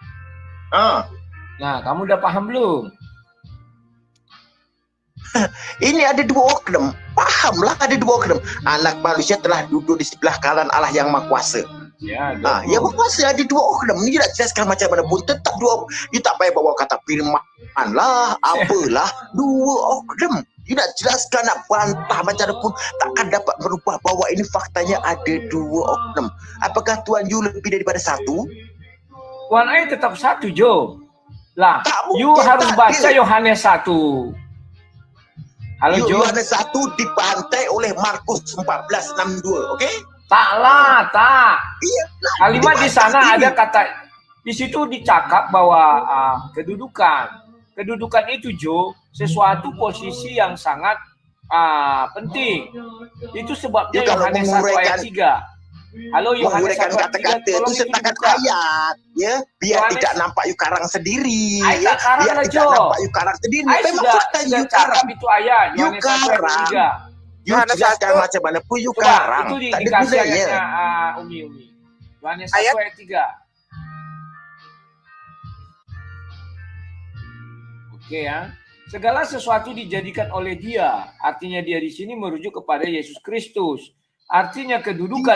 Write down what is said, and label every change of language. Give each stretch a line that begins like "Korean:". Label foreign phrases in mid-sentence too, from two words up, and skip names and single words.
Malay: Nah, kamu udah paham belum? Ini ada dua oknum. Pahamlah ada dua oknum. Anak manusia telah duduk di sebelah kanan Allah yang Maha Kuasa. Ya, Yang Maha Kuasa ada dua oknum. Ini tidak jelaskan macam mana pun. Tetap dua. You tak payah bawa kata firman lah, apalah. Dua oknum. Tidak jelaskan, nak bantah macam mana pun takkan dapat merubah bahwa ini faktanya ada dua oknum. Apakah Tuhan you lebih daripada satu? Tuhan I tetap satu, Jo. Lah, Tak you mungkin, harus tak baca ada. Yohanes 1. Halo, Jo. Yohanes 1 dibantai oleh Markus 14:62, okey? Tak. Iya. Kalimat di sana Ini. ada kata, di situ dicakap bahwa kedudukan. Kedudukan itu, Jo, sesuatu posisi yang sangat penting. Itu sebabnya Ya, kalau Yohanes 1 ayat 3. Halo, Yohanes 1 menguraikan ayat 3, kata-kata itu tolong sertakan dibuka. ayat, ya, biar Yohanes- tidak nampak you karang sendiri, Ay, tak karang biar lah, tidak Jo. nampak you karang sendiri. Ay, Memang sudah faktanya you cakap karang. itu ayat, You Yohanes 1 ayat karang. 3. You Yohanes jelaskan 1. macam mana pun you Coba, karang. itu Tak ada dikasih gunanya. ayatnya Umi. Yohanes 1 Ayat? ayat 3. Oke ya. Segala sesuatu dijadikan oleh Dia. Artinya Dia di sini merujuk kepada Yesus Kristus. Artinya kedudukan